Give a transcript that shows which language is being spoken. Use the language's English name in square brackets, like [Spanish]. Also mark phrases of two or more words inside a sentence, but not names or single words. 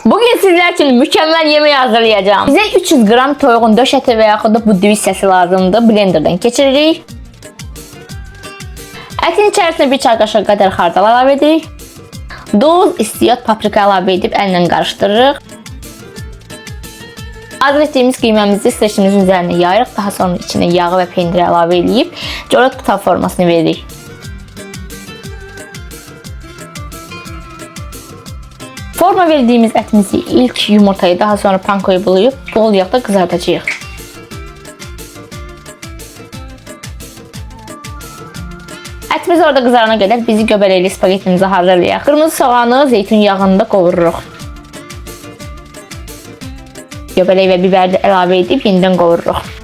[Turkish] Bugün sizler için mükemmel yemeği hazırlayacağım. [Azerbaijani] Bize 300 gram toyuğun döş eti ve yaxud da buddi hissəsi lazımdır. Blenderdan keçiririk. Ətin içərisinə bir çay qaşığı qədər xardal əlavə edirik. Duz, istiyot, paprika əlavə edib əllə qarışdırırıq. Hazır etdiyimiz qiyməmizi streçimizin üzərinə yayırıq. Daha sonra içinə yağı və pendiri əlavə edib colat qutab formasını veririk. [Turkish] Forma verdiğimiz etimizi ilk yumurtayı daha sonra pankoyu bulayıp bol yağda kızartacağız. Etimiz orada kızarana kadar bizi göbələkli spagettimizi hazırlayaq. [Azerbaijani] Kırmızı soğanı zeytin yağında qovururuq. Göbələk və biberi də əlavə edib yenidən qovururuq.